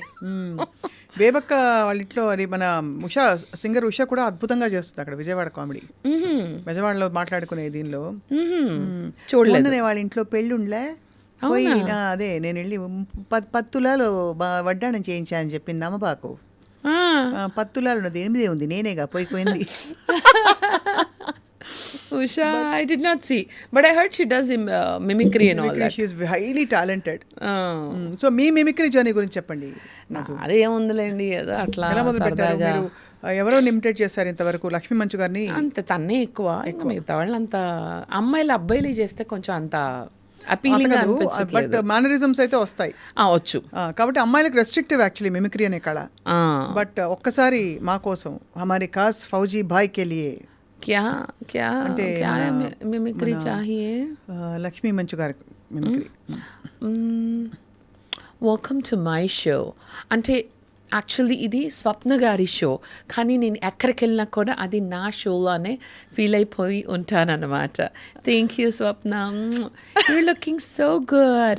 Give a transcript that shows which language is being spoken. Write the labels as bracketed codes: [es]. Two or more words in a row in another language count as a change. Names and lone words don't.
[te] బేబక్క వాళ్ళ ఇంట్లో అది మన ఉషా సింగర్ ఉషా కూడా అద్భుతంగా చేస్తుంది అక్కడ విజయవాడ కామెడీ. బెజవాడలో మాట్లాడుకునే దీనిలో చూడలేదు. వాళ్ళ ఇంట్లో పెళ్ళుండ్లే పోయి అదే నేను వెళ్ళి 10 తులాలు వడ్డాణం చేయించా అని చెప్పింది నమ్మబాకు. 10 తులాలు ఉన్నది 8 ఉంది, నేనేగా పోయింది. [en] Usha, I did not see, but I heard she does mimicry and all that. She is highly talented. So [te] మీ మిమిక్రీ జర్నీ గురించి చెప్పండి. అదేముందిలేండి, ఏదో అట్లా సరదాగా. ఎవరో ఇమిటేట్ చేస్తారు ఇంతవరకు? లక్ష్మీ మంచు గారిని అంత తన్నే ఎక్కువ. మిగతా వాళ్ళు అంత అమ్మాయిలు అబ్బాయిలు చేస్తే కొంచెం అంత అపీలింగ్ అనిపించట్లేదు. [en] but mannerisms [te] అయితే వస్తాయి వచ్చు. కాబట్టి అమ్మాయిలకు [en] restrictive actually [te] మిమిక్రీ అనే కళ. బట్ ఒక్కసారి మా కోసం [hi] हमारी खास फौजी भाई के लिए क्या मिमिक्री चाहिए? [te] లక్ష్మీ మంచు గారి మిమిక్రీ. [en] welcome to my show [te] అంటే యాక్చువల్లీ ఇది స్వప్న గారి షో, కానీ నేను ఎక్కడికి వెళ్ళినా కూడా అది నా షోలోనే ఫీల్ అయిపోయి ఉంటానన్నమాట. [en] thank you Swapna, you're looking so good.